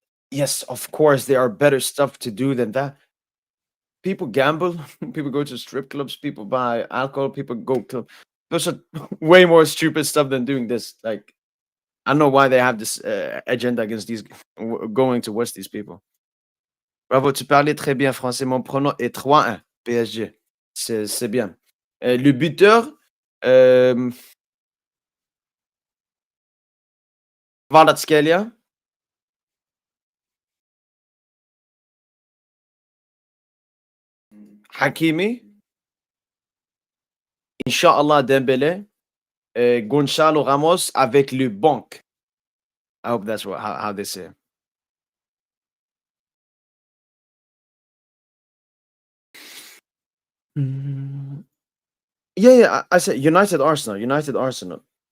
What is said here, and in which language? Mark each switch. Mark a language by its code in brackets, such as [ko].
[en] Yes, of course, there are better stuff to do than that. People gamble, people go to strip clubs, people buy alcohol, people go to. Those are way more stupid stuff than doing this. Like, I don't know why they have this agenda against these going to watch these people. [fr] Bravo, tu parlais très bien français. Mon pronom est 3-1 PSG. C'est bien. Le buteur, Kvaratskhelia. Hakimi. Inch'Allah Dembélé. Gonçalo Ramos avec le banc. [en] I hope that's how they say it. Yeah, I said United Arsenal. United Arsenal.